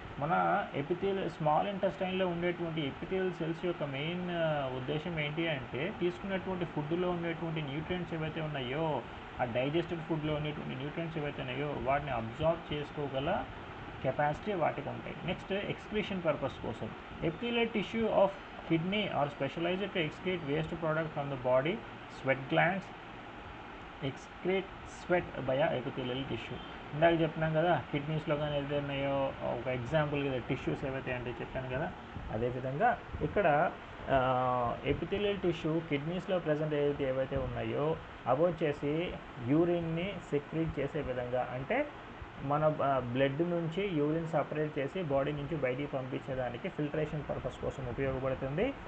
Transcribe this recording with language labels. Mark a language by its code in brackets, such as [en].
[te] మన స్మాల్ ఇంటెస్టైన్లో ఉండేటువంటి epithelial cells యొక్క మెయిన్ ఉద్దేశం ఏంటి అంటే తీసుకున్నటువంటి ఫుడ్లో ఉండేటువంటి న్యూట్రియంట్స్ ఏవైతే ఉన్నాయో, ఆ డైజెస్టెడ్ ఫుడ్లో ఉండేటువంటి న్యూట్రియంట్స్ ఏవైతే ఉన్నాయో వాటిని అబ్జార్బ్ చేసుకోగల కెపాసిటీ వాటికి ఉంటాయి. నెక్స్ట్ ఎక్స్క్రీషన్ పర్పస్ కోసం. [en] Epithelial tissue of kidney are specialized to excrete waste product from the body. Sweat glands excrete sweat via epithelial tissue. [te] ఇందాక చెప్పినాం కదా కిడ్నీస్లో కానీ ఏదైతే ఉన్నాయో ఒక ఎగ్జాంపుల్ కదా టిష్యూస్ ఏవైతే అంటే చెప్పాను కదా, అదేవిధంగా ఇక్కడ ఎపిథెలియల్ టిష్యూ కిడ్నీస్లో ప్రజెంట్ ఏవైతే ఉన్నాయో అవి వచ్చేసి యూరిన్ని సెక్రీట్ చేసే విధంగా, అంటే మన బ్లడ్ నుంచి యూరిన్ సపరేట్ చేసి బాడీ నుంచి బయటికి పంపించేదానికి ఫిల్టరేషన్ పర్పస్ కోసం ఉపయోగపడుతుంది.